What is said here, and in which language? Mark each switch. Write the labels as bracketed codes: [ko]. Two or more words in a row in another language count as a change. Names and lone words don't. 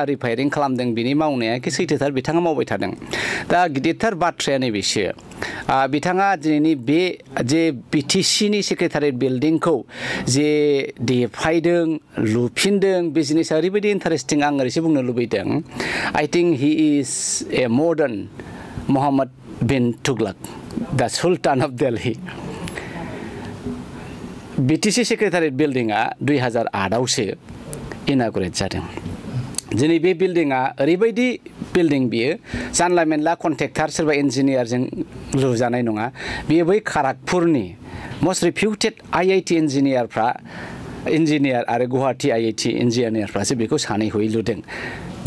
[brx] रिफायारिं खालामदों बिनि मावनाया सैथोथार बिथाङा मावबाय थादों दा गिदिरथार बाथ्राया नैबेसो बिथाङा दिनैनि बे जे BTCनि सेक्रेटारियेट बिल्डिंखौ जे देफायदों लुफिनदों बे जिनिसा ओरैबायदि इन्टारेस्टिं आं ओरैसो बुंनो लुबैदों [en] I think he is a modern Mohammed bin Tughlaq, the Sultan of Delhi. [brx] BTC सेक्रेटारियेट बिल्डिंआ 2008आवसो इनागुरेट जादों। दिनै बे बिल्डिंआ ओरैबायदि बिल्डिं बियो जानला मेनला कन्ट्रेक्टर सोरबा इन्जिनियारजों लुजानाय नङा बेयो बै खड़गपुरनि [en] most reputed IIT engineer [brx] आरो गुवाहाटी IIT इन्जिनियारफ्रासो बेखौ सानै हयै लुदों।